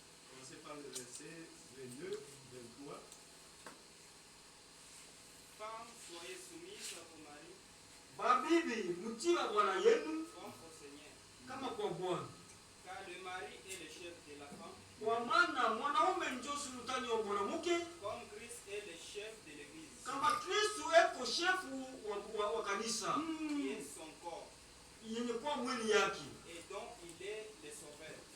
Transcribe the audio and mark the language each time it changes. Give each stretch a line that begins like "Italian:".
French: Commencez par le verset 22, 23. Femmes, soyez soumises à vos maris,
Swahili: Babibi, mtii wa bwana yenu
French: comme au Seigneur.
Swahili: kama kwa Bwana.
French: Car le mari est le chef de la femme,
Swahili: Kwa maana mwanaume ndio sultani wa mwanamke,
French: comme Christ est le chef de l'Église,
Swahili: kama Kristo eko shefu wa kanisa
French: qui est son corps,
Swahili: yenye kuwa mwili yake,
French: et dont il est le sauveur.